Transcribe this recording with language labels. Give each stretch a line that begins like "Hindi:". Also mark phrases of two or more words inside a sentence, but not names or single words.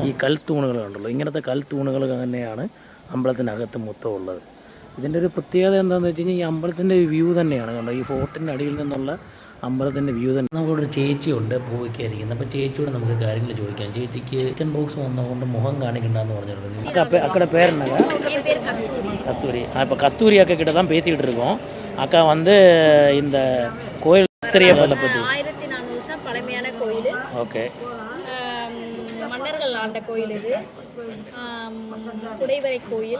Malayalam: ഈ കൽത്തൂണുകൾ കണ്ടല്ലോ, ഇങ്ങനത്തെ കൽത്തൂണുകൾ തന്നെയാണ് അമ്പലത്തിനകത്ത് മൊത്തം ഉള്ളത്. ഇതിൻ്റെ ഒരു പ്രത്യേകത എന്താണെന്ന് വെച്ച് കഴിഞ്ഞാൽ ഈ അമ്പലത്തിൻ്റെ വ്യൂ തന്നെയാണ് കണ്ടോ. ഈ ഫോർട്ടിൻ്റെ അടിയിൽ നിന്നുള്ള അമ്പലത്തിൻ്റെ വ്യൂ തന്നെ. നമുക്കിവിടെ ഒരു ചേച്ചിയുണ്ട് പൂവയ്ക്കായിരിക്കുന്നത്. അപ്പോൾ ചേച്ചിയോട് നമുക്ക് കാര്യങ്ങൾ ചോദിക്കാം. ചേച്ചിക്ക്
English: chicken box
Malayalam: വന്നതുകൊണ്ട് മുഖം കാണിക്കണ്ടെന്ന് പറഞ്ഞിട്ടുണ്ട്. അക്കടെ പേരെന്നാ?
Tamil: கஸ்தூரி. இப்போ கஸ்தூரி அக்கா கிட்ட தான் பேசிக்கிட்டு இருக்கோம். அக்கா வந்து இந்த கோயில் ஹிஸ்டரியை பற்றி 1400 வருஷம் பழமையான கோயில். ஓகே. மன்னர்கள் ஆண்ட கோயில் இது. குடைவரை கோயில்.